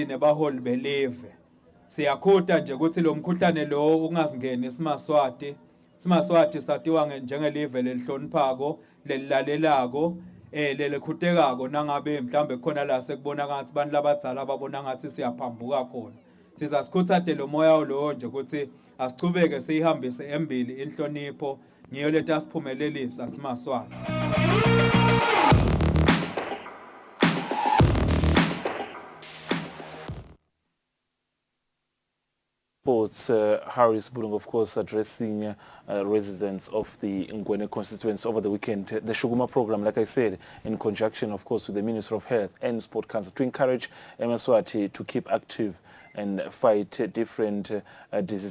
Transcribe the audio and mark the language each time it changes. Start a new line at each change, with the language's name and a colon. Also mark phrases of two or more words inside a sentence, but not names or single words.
Swati: nebaholi belive siyakhuta nje ukuthi lo mkhuhlane lo ungazingeni isimaswati satiwa njengelive lelihloniphako lelilalelako lelekhutekako nangabe mhlambe khona la sekubona ngathi abantu labadzala babona ngathi siyaphambuka khona sizasikhuthathe lo moya lo nje ukuthi asichubeke sihambise embili inhlonipho ngiyo lento asiphumelelisa simaswati.
English: Sports, Harris Bulung, of course, addressing residents of the Ngwene constituents over the weekend. The Shuguma program, like I said, in conjunction, of course, with the Ministry of Health and Sport Council to encourage Eswatini to keep active and fight different diseases.